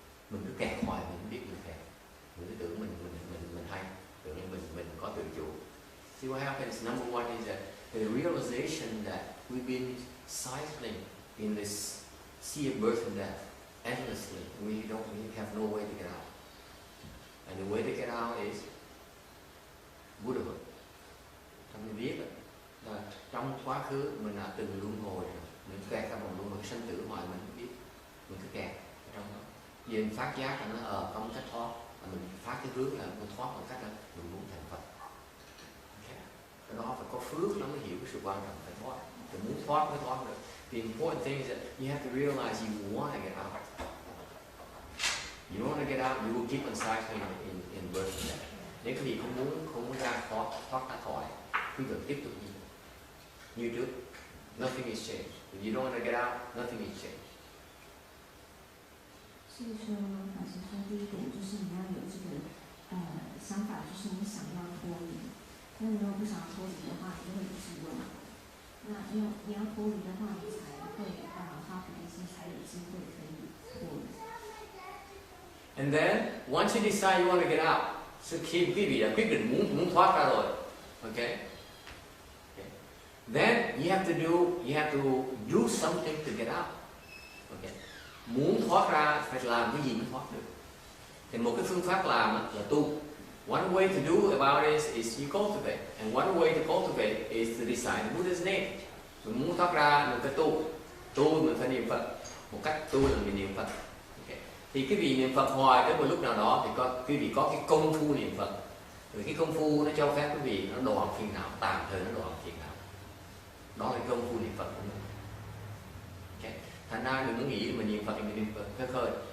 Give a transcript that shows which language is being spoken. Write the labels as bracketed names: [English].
[Vietnamese] Mình cứ kẹt hoài, mình không biết mình kẹt. Mình cứ tưởng mình hay, tưởng mình có tự chủ. [English] See what happens? Number one is that the realization that we've been cycling in this sea of birth and death endlessly. We have no way to get out. And the way to get out is Buddhahood. [Vietnamese] Mình biết là trong quá khứ mình đã từng luân hồi rồi, mình kẹt trong vòng luân hồi sinh tử hoài mình không biết, mình cứ kẹt trong đó. Vì mình phát giác là nó không cách thoát, mình phát cái hướng là mình thoát bằng cách là mình muốn thành Phật. Okay. Cái đó phải có phước nó mới hiểu cái sự quan trọng phải thoát. Mình muốn thoát mới thoát được. [English] The important thing is that you have to realize you want to get out. You want to get out, you will keep on cycling in birth and death. [Vietnamese] Nếu quý vị không muốn ra thoát ra khỏi, quý vị tiếp tục như trước. [English] Nothing is changed. If you don't want to get out, nothing is changed. [Chinese] 所以说，法师说第一点就是你要有这个想法，就是你想要脱离。那你如果不想脱离的话，你就会一直轮回。那因为你要脱离的话，你才会发菩提心，才有机会可以脱离。 [English] And then once you decide you want to get out, so [Vietnamese] khi quý vị đã quyết định muốn thoát ra rồi, [English] okay? Then you have to do something to get out. Okay? [Vietnamese] Muốn thoát ra phải làm cái gì mới thoát được. Thì một cái phương pháp làm là tu. [English] One way to do about it is you cultivate, and one way to cultivate is to decide Buddha's name. [Vietnamese] Mình muốn thoát ra mình phải tu mình phải niệm Phật. Một cách tu là mình niệm Phật. Okay. Thì cái vị niệm Phật hoài tới một lúc nào đó thì quý vị có cái công phu niệm Phật. Rồi cái công phu nó cho phép quý vị nó đoạn phiền não, tạm thời nó đoạn phiền não. Đó là công phu niệm Phật của mình. Okay. Thành ra đừng có nghĩ mình niệm Phật thì mình niệm Phật khơi.